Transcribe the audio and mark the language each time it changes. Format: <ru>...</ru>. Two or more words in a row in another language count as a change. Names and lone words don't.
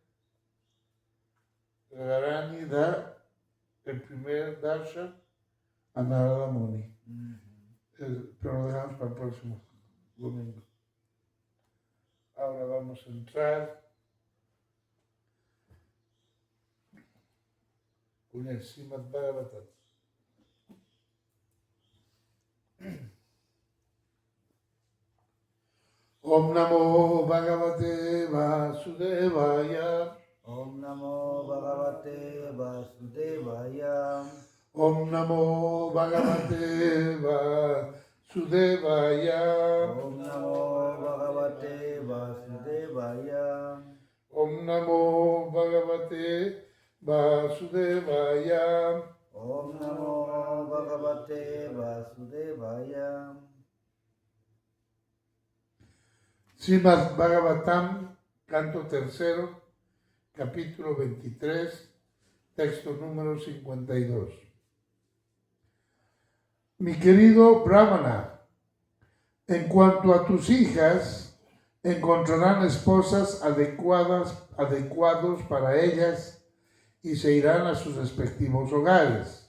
<es>Radharani da el primer darshan a Narada Muni. Pero lo dejamos para el próximo domingo. Ahora vamos a entrar con el Srimad Bhagavatam.</es> <sa>Om Namo Bhagavate Vasudevaya. Om Namo Bhagavate Vasudevaya. Om Namo Bhagavate Vasudevaya. Om Namo Bhagavate Vasudevaya. Om Namo Bhagavate Vasudevaya. Om Namo Bhagavate Vasudevaya.</sa> <es>Srimad Bhagavatam, canto tercero, capítulo 23, texto número 52. Mi querido Brahmana, en cuanto a tus hijas, encontrarán esposas adecuados para ellas y se irán a sus respectivos hogares.</es>